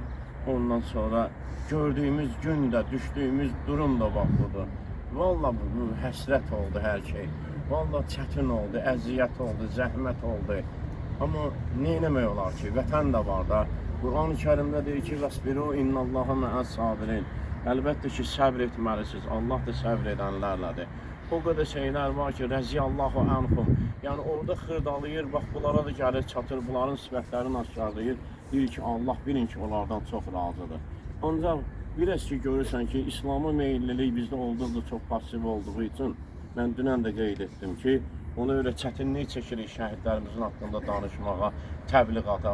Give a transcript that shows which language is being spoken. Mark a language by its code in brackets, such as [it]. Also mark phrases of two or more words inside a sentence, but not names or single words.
[az] Ondan sonra gördüyümüz gün də, düşdüyümüz durum da bax budur. Vallahi bu həsrət oldu hər şey. Vallahi çətin oldu, əziyyət oldu, zəhmət oldu. Amma nə etmək olar ki, vətən də var da. Quran-ı Kərimdə deyir ki, [ar] "واصبروا إن الله مع الصابرين." [az] Əlbəttə ki, səbr etməlisiniz. Allah da səbr edənlərlədir. O qədər şeylər var ki, [ar] رضي الله عنهم. [az] Yəni orada xırdalayır, bax bunlara da gəlir, çatır, bunların sifətlərini aşkarlayır. Deyir ki, Allah bilin ki, onlardan çox razıdır. Ancaq biraz ki, görürsən ki, İslam'a meyillilik bizdə olduqca çox pasiv olduğu üçün, mən dünən də qeyd etdim ki, ona görə çətinlik çəkirik şəhidlərimizin haqqında danışmağa, təbliğata.